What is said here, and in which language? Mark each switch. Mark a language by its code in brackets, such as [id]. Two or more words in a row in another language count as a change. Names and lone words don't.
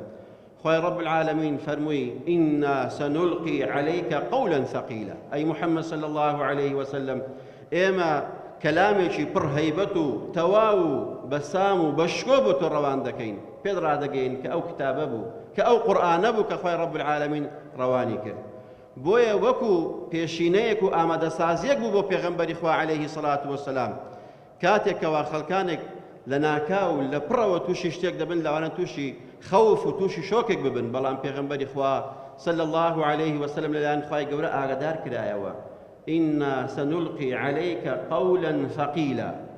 [ckb] خوای [ar] ڕەب العالەمین [ckb] فەرمووی [ar] ئینا سەنوڵقی عەلەیکە قەولا ثەقیلا، [ckb] ئەی محەممەد [ar] صلی الله عليه وسلم [ckb] ئێمە کەلامێکی پڕ هەیبەت و تەواو و بەسام و بەشکۆ بۆ تۆ ڕەوان دەکەین، پێت ڕادەگەین کە ئەو کتابە بوو، کە ئەو قورئانە بوو کە خوای [ar] ڕەب العالەمین [ckb] ڕەوانی کرد. بۆیە وەکو پێشینەیەک و ئامادەسازیەک بوو بۆ پێغەمبەری خوا [ar] عليه الصلاة والسلام، [ckb] کاتێکەوە خەڵکانێک لە ناکاو لە پڕەوە تووشی شتێک دەبن، لەوانە تووشی خەوف و تووشی شۆکێک ببن، بەڵام پێغەمبەری خوا [ar] صلی الله عليه وسلم [ckb] لەلایەن خوای گەورە ئاگادار کرایەوە [ar] ئینا سەنوڵقی عەلەیکە قەولا ثەقیلا.